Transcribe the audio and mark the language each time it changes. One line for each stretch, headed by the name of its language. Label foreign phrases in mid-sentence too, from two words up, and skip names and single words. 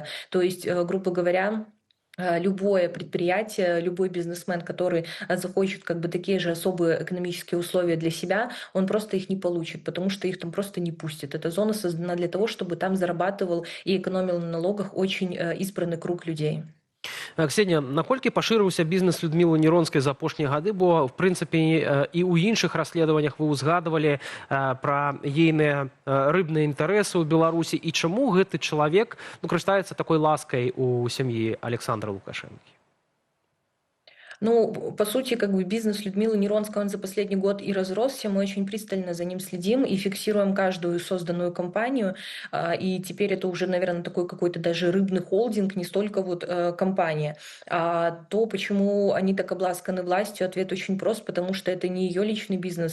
Russian: То есть, грубо говоря, любое предприятие, любой бизнесмен, который захочет как бы такие же особые экономические условия для себя, он просто их не получит, потому что их там просто не пустят. Эта зона создана для того, чтобы там зарабатывал и экономил на налогах очень избранный круг людей.
Belarusian: Ксенія, наколькі пашырыўся бізнес Людмілы Неронскай за апошнія гады, бо в прынцыпе і ў іншых расследаваннях вы ўзгадывалі пра ейныя рыбныя інтарэсы ў Беларусі, і чаму гэты чалавек карыстаецца такой ласкай у сям'і Александра Лукашэнкі?
Russian: Ну, по сути, как бы бизнес Людмилы Неронской, он за последний год и разросся. Мы очень пристально за ним следим и фиксируем каждую созданную компанию. И теперь это уже, наверное, такой какой-то даже рыбный холдинг, не столько вот компания. То, почему они так обласканы властью, ответ очень прост, потому что это не ее личный бизнес.